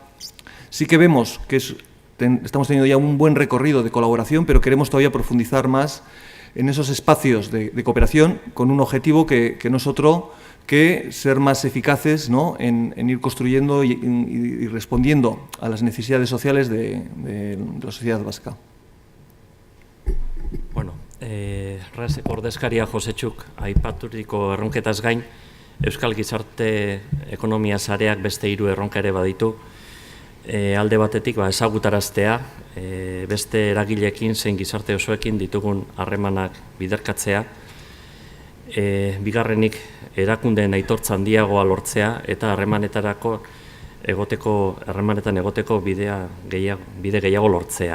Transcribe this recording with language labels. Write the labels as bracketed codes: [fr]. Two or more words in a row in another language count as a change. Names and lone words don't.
[es] Sí que vemos que estamos teniendo ya un buen recorrido de colaboración, pero queremos todavía profundizar más en esos espacios de cooperación con un objetivo que no es otro que ser más eficaces, ¿no?, en ir construyendo y respondiendo a las necesidades sociales de la sociedad vasca. [eu] Bueno, ordezkaria Josetxuk aipaturiko erronketaz gain, Euskal Gizarte Ekonomia Sareak beste 3 erronka ere baditu. Alde batetik ezagutaraztea, beste eragileekin zein gizarte osoekin ditugun harremanak biderkatzea, bigarrenik erakundeen aitortza handiagoa lortzea eta harremanetan egoteko bide gehiago lortzea.